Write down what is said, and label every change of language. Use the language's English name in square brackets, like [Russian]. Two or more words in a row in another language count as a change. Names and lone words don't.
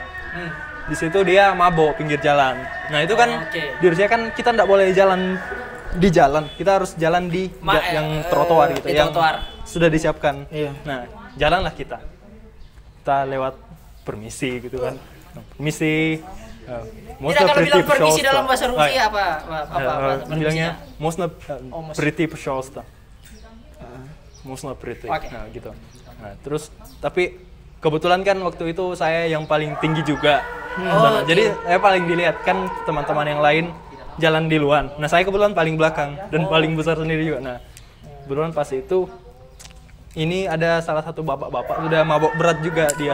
[Indonesian] Di situ dia mabok pinggir jalan. Nah itu kan di Rusia kan kita nggak boleh jalan di jalan, kita harus jalan di yang trotoar gitu, yang sudah disiapkan. Iya. Nah jalanlah kita lewat permisi gitu kan. Permisi. tidak kalau bilang permisi dalam bahasa Rusia apa bilangnya [Russian] можно прийти [Indonesian] permisi. [Russian] пожалуйста. Можно прийти. [Indonesian] Oke. Nah gitu. Nah terus tapi kebetulan kan waktu itu saya yang paling tinggi juga. Nah, jadi saya paling dilihat kan teman-teman yang lain jalan di luar. Nah saya kebetulan paling belakang dan paling besar sendiri juga. Nah kebetulan pas itu ini ada salah satu bapak-bapak udah mabok berat juga dia.